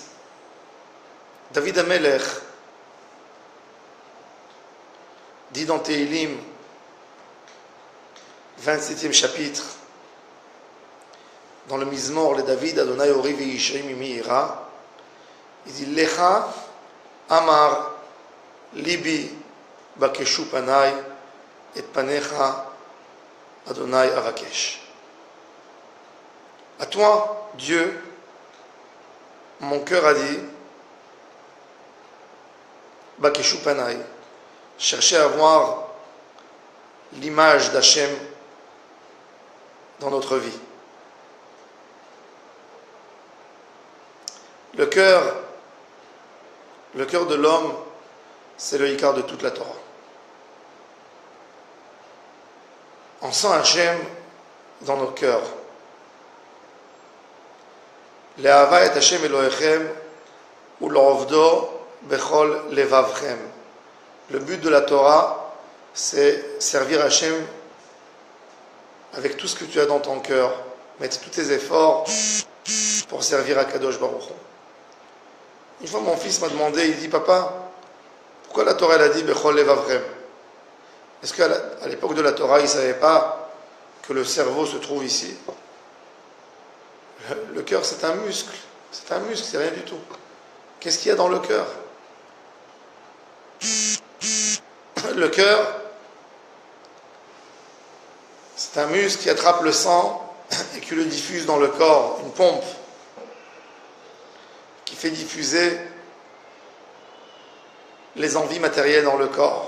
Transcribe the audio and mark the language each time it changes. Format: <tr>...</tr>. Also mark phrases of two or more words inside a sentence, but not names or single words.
<fr>David Amelech dit dans Tehilim, 27e chapitre, dans le Mizmor,</fr> <he>לדוד ה' אורי וישעי ממי אירא,</he> <fr>il dit</fr> <he>לך אמר לבי בקשו פני את פניך ה' אבקש.</he> <fr>À toi, Dieu, mon cœur a dit</fr> <he>בקשו פני,</he> <fr>cherchez à voir l'image d'Hachem dans notre vie. Le cœur de l'homme, c'est le Ikar de toute la Torah. On sent Hachem dans nos cœurs.</fr> <he>לאהבה את ה' אלוהיכם ולעבדו בכל לבבכם.</he> <fr>Le but de la Torah, c'est servir Hachem avec tout ce que tu as dans ton cœur, mettre tous tes efforts pour servir à</fr> <he>קדוש ברוך הוא.</he> <fr>Une fois, mon fils m'a demandé, il dit, papa, pourquoi la Torah elle a dit</fr> <he>בכל לבבכם?</he> <fr>Est-ce qu'à l'époque de la Torah, il ne savait pas que le cerveau se trouve ici? Le cœur, c'est un muscle. C'est un muscle, c'est rien du tout. Qu'est-ce qu'il y a dans le cœur? Le cœur, c'est un muscle qui attrape le sang et qui le diffuse dans le corps, une pompe qui fait diffuser les envies matérielles dans le corps.</fr>